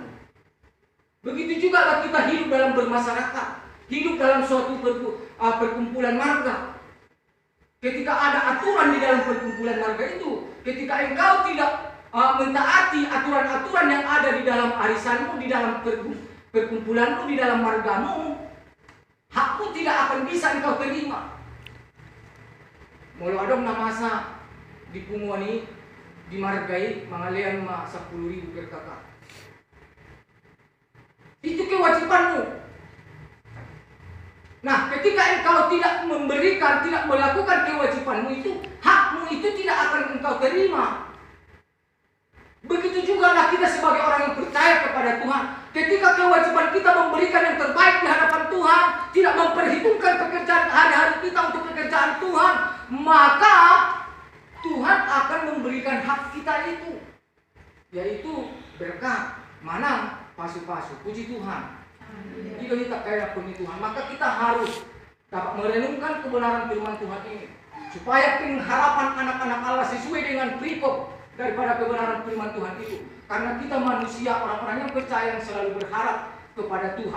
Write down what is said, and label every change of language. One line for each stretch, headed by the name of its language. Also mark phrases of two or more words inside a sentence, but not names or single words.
Indonesian: Begitu juga lah kita hidup dalam bermasyarakat, hidup dalam suatu perkumpulan marga. Ketika ada aturan di dalam perkumpulan marga itu, ketika engkau tidak mentaati aturan-aturan yang ada di dalam arisanmu, di dalam perkumpulanmu, di dalam margamu, hakmu tidak akan bisa engkau terima.
Batak Toba: Mulu adong na masa di pungwani, di margai, mangalian ma 10.000 per kakak.
Indonesian: Itu kewajibanmu. Nah, ketika engkau tidak memberikan, tidak melakukan kewajibanmu itu, hakmu itu tidak akan engkau terima. Begitu juga lah kita sebagai orang yang percaya kepada Tuhan. Ketika kewajiban kita memberikan yang terbaik di hadapan Tuhan, tidak memperhitungkan pekerjaan hari-hari kita untuk pekerjaan Tuhan, maka Tuhan akan memberikan hak kita itu, yaitu berkat,
Batak Toba: manang, pasu-pasu.
Indonesian: Puji Tuhan. Jika kita kaya puji Tuhan, maka kita harus dapat merenungkan kebenaran firman Tuhan ini, supaya pengharapan anak-anak Allah sesuai dengan perikop daripada kebenaran firman Tuhan itu. Karena kita manusia, orang-orang yang percaya, yang selalu berharap kepada Tuhan.